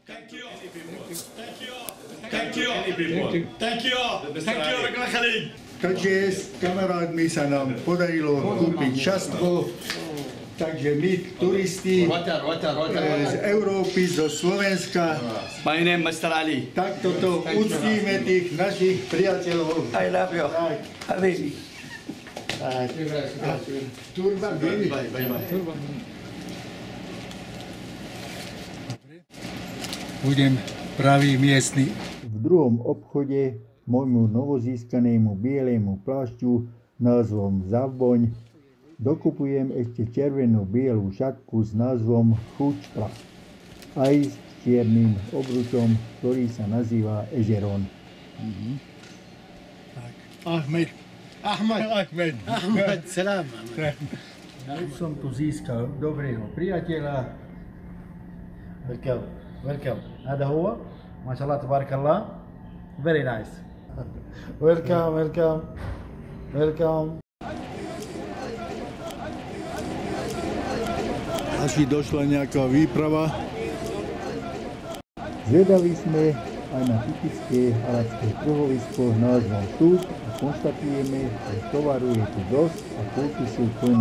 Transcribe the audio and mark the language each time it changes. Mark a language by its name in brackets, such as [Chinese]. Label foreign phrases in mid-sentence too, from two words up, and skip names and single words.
[Slovak] Takže s kamarádmi sa nám podarilo kúpiť šastko. Takže my, turisti z Európy, zo Slovenska, tak toto uctíme tých našich priateľov. [English] I love you, Habibi. [Slovak] Turban, budem pravý miestny. V druhom obchode môjmu novozískanému bielému plášťu názvom Zavboň dokupujem ešte červenú bielú šatku s názvom Chučpa, aj s čiernym obručom, ktorý sa nazýva Ežeron. Ahmed, salam. Už som tu získal dobrého priateľa. [English] Welcome. [Arabic] هذا هو ما شاء الله تبارك الله. [English] Very nice. Welcome. [Slovak] Asi došla nejaká výprava. Zvedaví sme aj na typické arabské trhovisko názvom Súk a konštatujeme, že tovaru je tu dosť a kúpy sú plné.